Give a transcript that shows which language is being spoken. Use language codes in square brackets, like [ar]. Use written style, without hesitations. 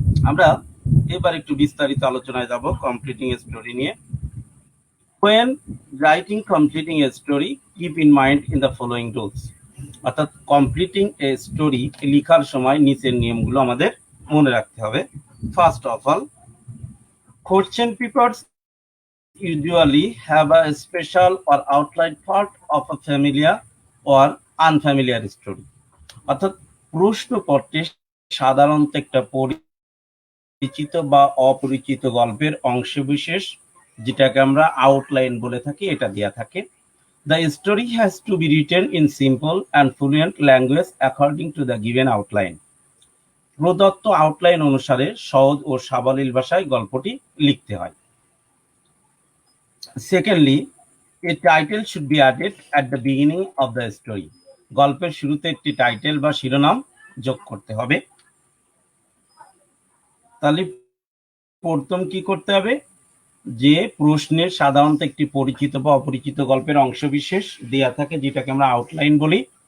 [bn] আমরা এবার একটু বিস্তারিত আলোচনায় যাব কমপ্লিটিং এ স্টোরি নিয়ে। [en] When writing completing a story, keep in mind in the following rules. [bn] অর্থাৎ কমপ্লিটিং এ স্টোরি লেখার সময় নিচের নিয়মগুলো আমাদের মনে রাখতে হবে। [en] First of all, question papers usually have a special or outline part of a familiar or unfamiliar story. [bn] অর্থাৎ প্রশ্নপত্রে সাধারণত একটা পরিচিত বা অপরিচিত গল্পের অংশবিশেষ, যেটাকে আমরা আউটলাইন বলে থাকি, এটা দেয়া থাকে। [en] The story has to be written in simple and fluent language according to the given outline. [bn] প্রদত্ত আউটলাইন অনুসারে সহজ ও সাবলীল ভাষায় গল্পটি লিখতে হয়। [en] Secondly, a title should be added at the beginning of the story. [bn] গল্পের শুরুতে একটি টাইটেল বা শিরোনাম যোগ করতে হবে। তাহলে প্রথম কি করতে হবে, যে প্রশ্নের সাধারণত একটি পরিচিত বা অপরিচিত গল্পের অংশবিশেষ দেয়া থাকে, যেটাকে আমরা আউটলাইন বলি।